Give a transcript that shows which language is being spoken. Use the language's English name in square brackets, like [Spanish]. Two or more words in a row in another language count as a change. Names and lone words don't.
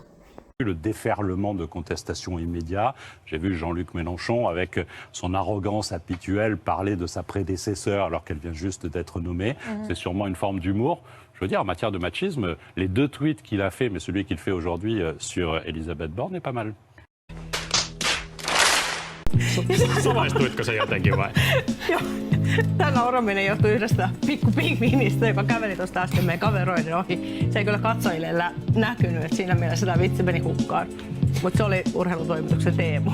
[French] Le déferlement de contestation immédiat. J'ai vu Jean-Luc Mélenchon, avec son arrogance habituelle, parler de sa prédécesseur alors qu'elle vient juste d'être nommée. C'est sûrement une forme d'humour. Je veux dire, en matière de machisme, les 2 tweets qu'il a fait, mais celui qu'il fait aujourd'hui sur Elisabeth Borne est pas mal. [Finnish] Samaistuitko se jotenkin vai? Joo. Tämä nauraminen johtui yhdestä pikkupingviinistä, joka käveli tuosta äsken meidän kaveroiden ohi. Se ei kyllä katsojille näkynyt, että siinä mielessä tämä vitsi meni hukkaan. Mutta se oli urheilutoimituksen Teemu.